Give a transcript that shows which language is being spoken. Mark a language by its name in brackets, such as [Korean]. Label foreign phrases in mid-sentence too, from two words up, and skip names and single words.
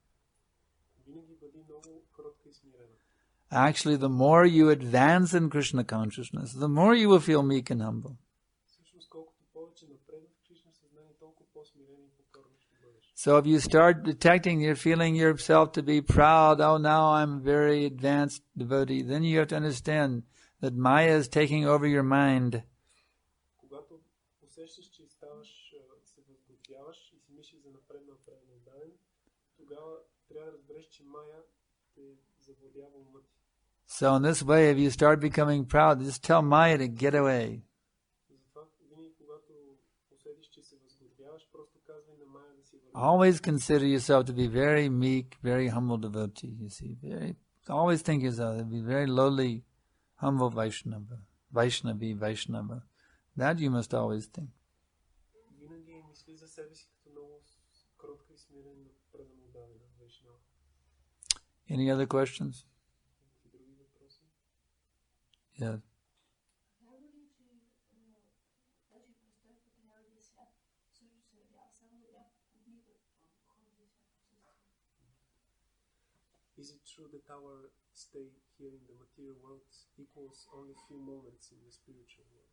[English] Actually, the more you advance in Krishna consciousness, the more you will feel meek and humble. So if you start detecting, you're feeling yourself to be proud, oh, now I'm a very advanced devotee, then you have to understand that Maya is taking over your mind. [Bulgarian] Когато усещаш, че ставаш, се възготвяваш и си мислиш за напреднал даден, тогава трябва да разбереш, че Мая те завладява ума ти. [English] So in this way, if you start becoming proud, just tell Maya to get away. [Bulgarian] Затова винаги когато усетиш, че се възготвяваш, просто казвай на Мая да си върви. [English] Always consider yourself to be very meek, very humble devotee. You see, always think yourself to be very lowly, humble Vaishnava. That you must always think. [Bulgarian] Винаги мисли за себе си като много кротка и смирена предан отдадена Вайшнава. [English] Any other questions? [Bulgarian] Други въпроси? [English] Yeah. Is it true that our stay here in the material world equals only a few moments in the spiritual world?